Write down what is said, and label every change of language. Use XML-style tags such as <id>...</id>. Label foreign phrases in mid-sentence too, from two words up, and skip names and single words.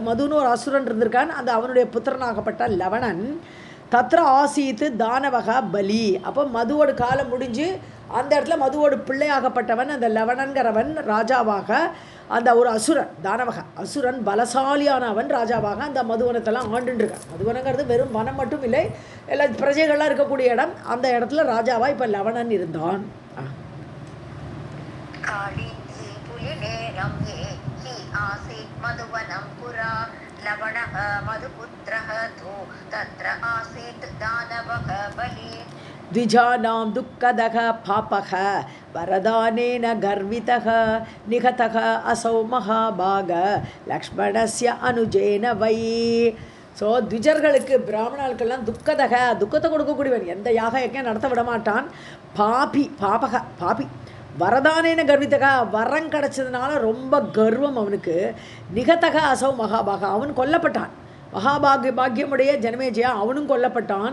<ta>மதுன்னு ஒரு அசுரன் இருந்திருக்கான் அந்த அவனுடைய புத்திரனாகப்பட்ட லவணன்</ta> <sa>तत्र आसीत् दानवः बली</sa> <ta>அப்போ மதுவோட காலம் முடிஞ்சு அந்த இடத்துல மதுவோட பிள்ளையாகப்பட்டவன் அந்த லவணன்கிறவன் ராஜாவாக அந்த ஒரு அசுரன் தானவக அசுரன் பலசாலியானவன் ராஜாவாக அந்த மதுவனத்தெல்லாம் ஆண்டுருக்கான் மதுவனங்கிறது வெறும் வனம் மட்டும் இல்லை எல்லா பிரஜைகள்லாம் இருக்கக்கூடிய இடம் அந்த இடத்துல ராஜாவாக இப்போ லவணன் இருந்தான்</ta> <sa>लवणः मधुपुत्रः तु तत्र आसीत् दानवः बली द्विजानां दुःखदः पापः वरदानेन गर्वितः निहतः असौ महाभाग लक्ष्मणस्य अनुजेन वै</sa> <ta>ஸோ த்விஜர்களுக்கு பிராமணர்களுக்கெல்லாம் துக்கத்தை கொடுக்கக்கூடியவன் எந்த யாக யஜ்ஞம் நடத்த விட மாட்டான்</ta> <sa>पापी वरदानेन गर्वितः</sa> <ta>வரம் கிடச்சதுனால ரொம்ப கர்வம் அவனுக்கு</ta> <sa>निहतः असौ महाभाग</sa> <ta>அவன் கொல்லப்பட்டான் பாக்கியமுடைய ஜனமேஜயா அவனும் கொல்லப்பட்டான்.</ta>